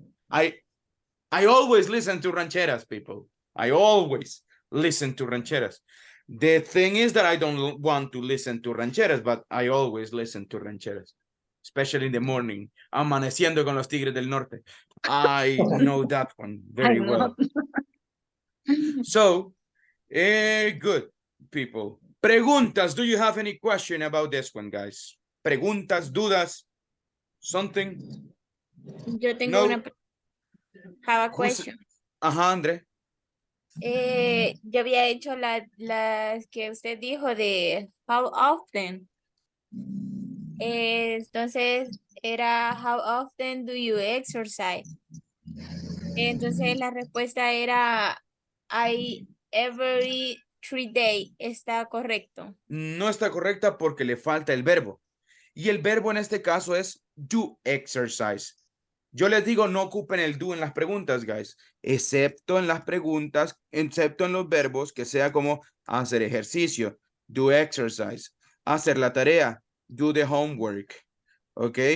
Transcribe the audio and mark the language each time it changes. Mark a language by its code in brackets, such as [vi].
[en] I always listen to rancheras, people. I always listen to rancheras. The thing is that I don't want to listen to rancheras, but I always listen to rancheras, especially in the morning. [es] Amaneciendo con los Tigres del Norte. [en] I know that one very well. So, good, people. [es] Preguntas. [en] Do you have any question about this one, guys? [es] Preguntas, dudas, [en] something? [es] Yo tengo No? [en] una have a question. [es] Ajá, André. Yo había hecho las que usted dijo de how often. Entonces era [en] how often do you exercise? [es] Entonces la respuesta era [en] I every 3 days. [es] ¿Está correcto? No está correcta porque le falta el verbo. Y el verbo en este caso es do exercise. Yo les digo, no ocupen el do en las preguntas, guys, excepto en las preguntas, excepto en los verbos que sea como hacer ejercicio, do exercise, hacer la tarea, [en] do the homework. [es] ¿Ok?